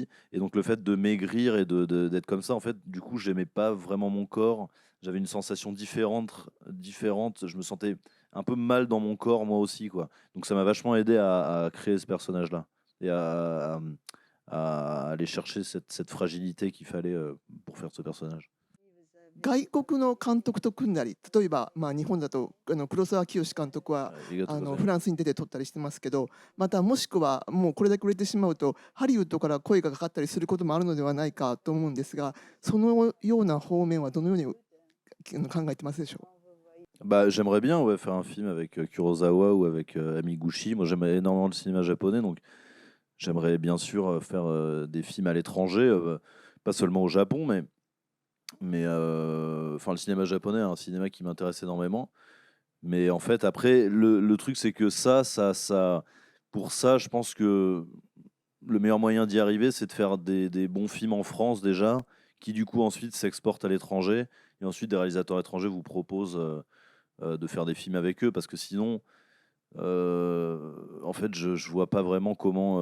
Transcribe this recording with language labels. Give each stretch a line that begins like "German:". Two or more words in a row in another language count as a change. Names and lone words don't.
French: Et donc, le fait de maigrir et d'être comme ça, en fait, du coup, j'aimais pas vraiment mon corps. J'avais une sensation différente. Je me sentais un peu mal dans mon corps, moi aussi, quoi. Donc, ça m'a vachement aidé à créer ce personnage-là et à aller chercher cette fragilité qu'il fallait pour faire ce personnage.
Japanese: 外国の監督と組んだり、例えば、日本だと黒澤清監督はフランスに出て撮ったりしてますけど、またもしくはもうこれだけ売れてしまうとハリウッドから声がかかったりすることもあるのではないかと思うんですが、そのような方面はどのように考えてますでしょう。
French: J'aimerais bien faire un film avec Kurosawa ou avec Amiguchi. Moi, j'aime énormément le cinéma japonais, donc j'aimerais bien sûr faire des films à l'étranger, pas seulement au Japon, mais le cinéma japonais est un cinéma qui m'intéresse énormément. Mais en fait, après, le truc, c'est que pour ça, je pense que le meilleur moyen d'y arriver, c'est de faire des bons films en France déjà, qui du coup ensuite s'exportent à l'étranger, et ensuite des réalisateurs étrangers vous proposent de faire des films avec eux, parce que sinon, en fait, je vois pas vraiment comment.